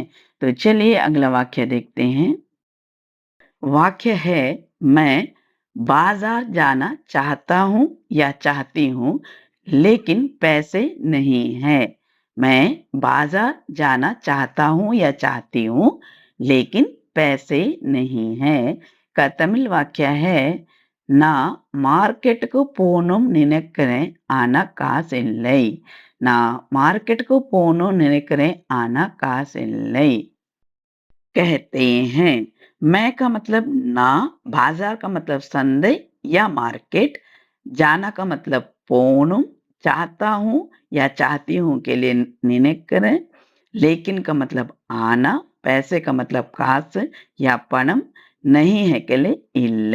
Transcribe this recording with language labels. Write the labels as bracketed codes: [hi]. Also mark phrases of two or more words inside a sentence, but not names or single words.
[hi] तो चलिए अगला वाक्य देखते हैं। वाक्य है मैं बाजार जाना चाहता हूँ या चाहती हूँ लेकिन पैसे नहीं है। मैं बाजार जाना चाहता हूँ या चाहती हूँ लेकिन पैसे नहीं है का तमिल वाक्य है ना मार्केट को [ta] போனும் நினைக்கிறேன் ஆனா காசு இல்லை। ना मार्केट को போனும் நினைக்கிறேன் ஆனா காசு இல்லை [hi] कहते हैं। मैं का मतलब ना, बाजार का मतलब संडे या मार्केट, जाना का मतलब पोनम, चाहता हूँ या चाहती हूँ के लिए निनेक्करें, लेकिन का मतलब आना, पैसे का मतलब कास या पणम, नहीं है के लिए इल्लै।